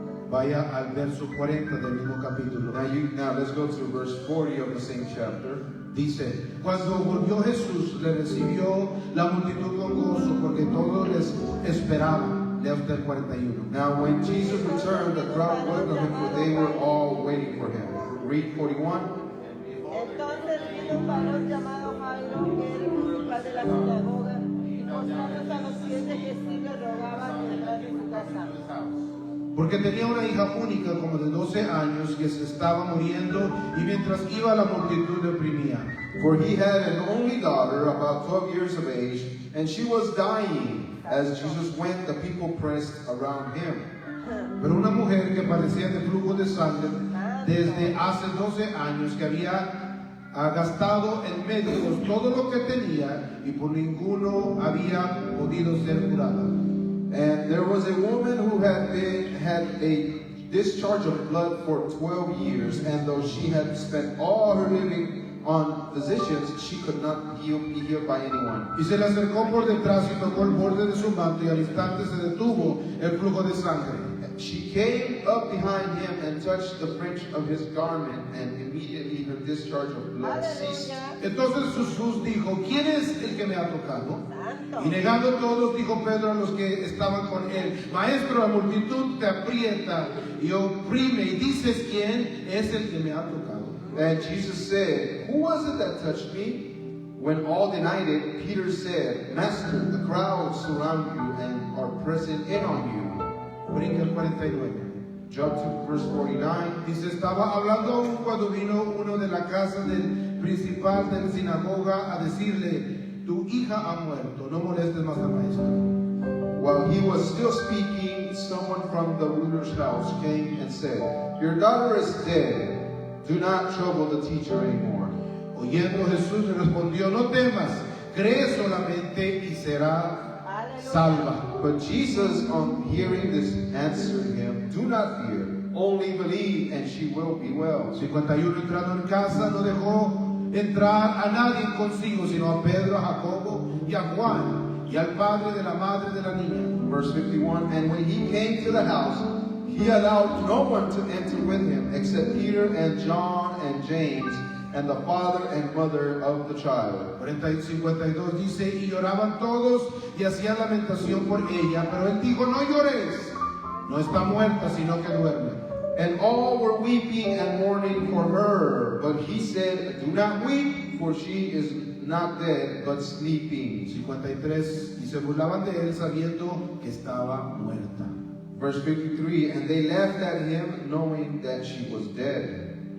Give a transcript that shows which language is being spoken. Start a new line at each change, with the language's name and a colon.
Spanish: Vaya al verso 40 del mismo capítulo.
English: Now let's go to verse 40 of the same chapter.
Spanish: Dice, cuando volvió Jesús, le recibió la multitud con gozo, porque todos les esperaban. Lea usted el 41.
English: Now when Jesus returned, the crowd welcomed him, for they were all waiting for him. Read 41.
Spanish: Entonces vino un varón llamado Jairo, que era el principal de la sinagoga, y postrándose a los pies de Jesús le rogaba que entrase en su casa. Porque tenía una hija única como de 12 años que se estaba muriendo, y mientras iba la multitud le oprimía.
English: For he had an only daughter, about 12 years of age, and she was dying. As Jesus went, the people pressed around him.
Spanish: Pero una mujer que padecía de flujo de sangre desde hace 12 años, que había gastado en médicos todo lo que tenía y por ninguno había podido ser curada.
English: And there was a woman who had a discharge of blood for 12 years, and though she had spent all her living on physicians, she could not be healed by anyone.
Spanish: Y se le acercó por detrás y tocó el borde de su manto y al instante se detuvo el flujo de sangre.
English: She came up behind him and touched the fringe of his garment, and immediately her discharge of blood ceased.
Spanish: Aleluya. Entonces Jesús dijo, ¿quién es el que me ha tocado? Santo. Y negando todos, dijo Pedro a los que estaban con él, Maestro, la multitud te aprieta y oprime, y dices, ¿quién es el que me ha tocado?
English: And Jesus said, "Who was it that touched me?" When all denied it, Peter said, "Master, the crowds surround you and are pressing in on you."
Spanish: Brinca el 49.
English: Jump to verse 49.
Spanish: Dice, estaba hablando aún cuando vino uno de la casa del principal de la sinagoga a decirle, tu hija ha muerto, no molestes más al maestro.
English: While he was still speaking, someone from the ruler's house came and said, "Your daughter is dead. Do not trouble the teacher anymore."
Spanish: Oyendo Jesús le respondió, no temas, cree solamente y será salva.
English: But Jesus, on hearing this, answered him, "Do not fear, only believe, and she will be well."
Spanish: 51 entrando en casa no dejó entrar a nadie consigo, sino a Pedro, a Jacobo y a Juan y al padre de la madre de la niña.
English: Verse 51, and when he came to the house, he allowed no one to enter with him except Peter and John and James and the father and mother of the child.
Spanish: 52 dice, y lloraban todos y hacían lamentación por ella, pero él dijo, no llores, no está muerta, sino que duerme.
English: And all were weeping and mourning for her, but he said, "Do not weep, for she is not dead, but sleeping."
Spanish: 53, y se burlaban de él sabiendo que estaba muerta.
English: Verse 53, and they laughed at him, knowing that she was dead.